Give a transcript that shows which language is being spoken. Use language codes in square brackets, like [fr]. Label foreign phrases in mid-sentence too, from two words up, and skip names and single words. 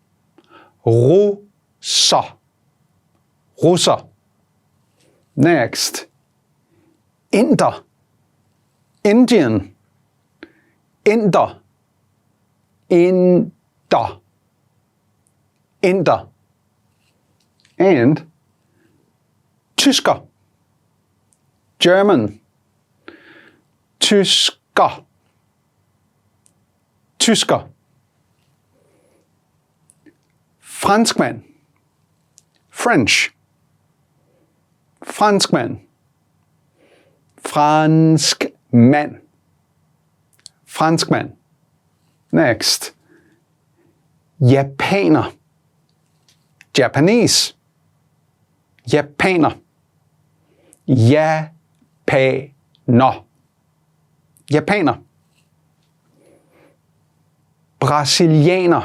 [da] Russer. Russer. Next. Inder. Indian. Inder. Inder. Inder. And Tysker. German. Tysker. Tysker. Franskmand. French. Franskmand. Franskmand. Franskmand. Next. Japaner. Japanese. Japaner. Japaner. Japaner. Brasilianer.